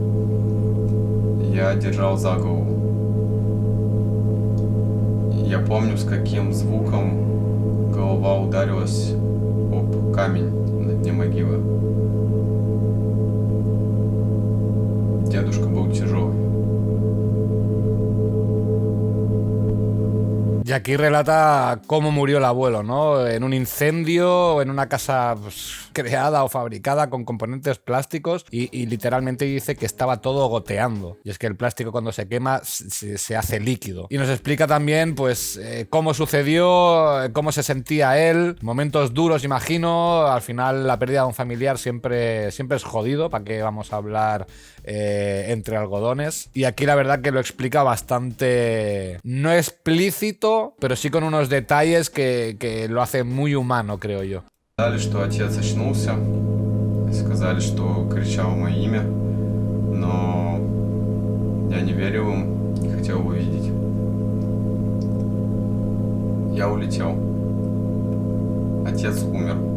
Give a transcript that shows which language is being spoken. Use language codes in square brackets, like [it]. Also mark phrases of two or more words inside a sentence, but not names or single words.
[ru] Я держал за голову. Я помню, с каким звуком голова ударилась об камень на дне могилы. Дедушка был tăжелый. [es] Y aquí relata cómo murió el abuelo, ¿no? En un incendio, en una casa pues, creada o fabricada con componentes plásticos y literalmente dice que estaba todo goteando. Y es que el plástico cuando se quema se hace líquido. Y nos explica también pues cómo sucedió, cómo se sentía él, momentos duros imagino. Al final la pérdida de un familiar siempre es jodido, ¿para qué vamos a hablar entre algodones? Y aquí la verdad que lo explica bastante, no explícito, pero sí con unos detalles que lo hace muy humano, creo yo. [ru] Сказали, что отец очнулся, сказали, что кричал мое имя, но я не верил им, не хотел его видеть. Я улетел. Отец умер.